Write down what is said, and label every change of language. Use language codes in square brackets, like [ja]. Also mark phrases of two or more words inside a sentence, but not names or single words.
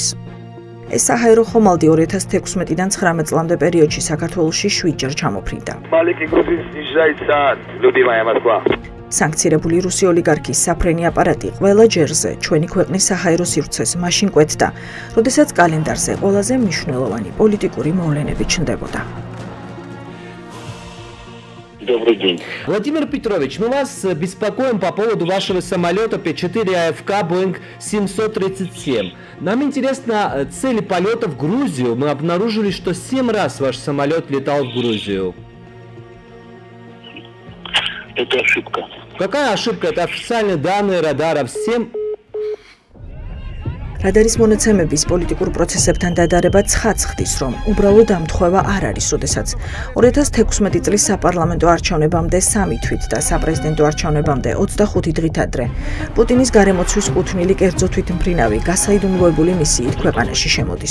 [ka] ეს საჰაერო ხომალდი 2016-დან 19 წლამდე პერიოდში საქართველოში 7-ჯერ ჩამოფრინდა. სანქცირებული რუსი ოლიგარქის საფრენი აპარატი ყველა ჯერზე ჩვენი ქვეყნის საჰაერო სივრცეს მაშინ კვეთდა, როდესაც კალენდარზე ყველაზე მნიშვნელოვანი პოლიტიკური მოვლენები ჩნდებოდა. [ru] Добрый день. Владимир Петрович, мы вас беспокоим по поводу вашего самолета P4 AFK Boeing 737. Нам интересно цели полета в Грузию. Мы обнаружили, что 7 раз ваш самолет летал в Грузию. Это ошибка. Какая ошибка? Это официальные данные радара. Всем... [ka] რადარის მონაცემების პოლიტიკურ პროცესებთან დადარება ცხადს, რომ უბრალოდ ამთხვევა არ არის, როდესაც 2016 წლის საპარლამენტო არჩევნებამდე 3 თვით და საპრეზიდენტო არჩევნებამდე 25 დღით ადრე პუტინის გარემოცვის კუთვნილი კერძო თვითმფრინავი გასაიდუმლოებული მისიით ქვეყანაში შემოდის.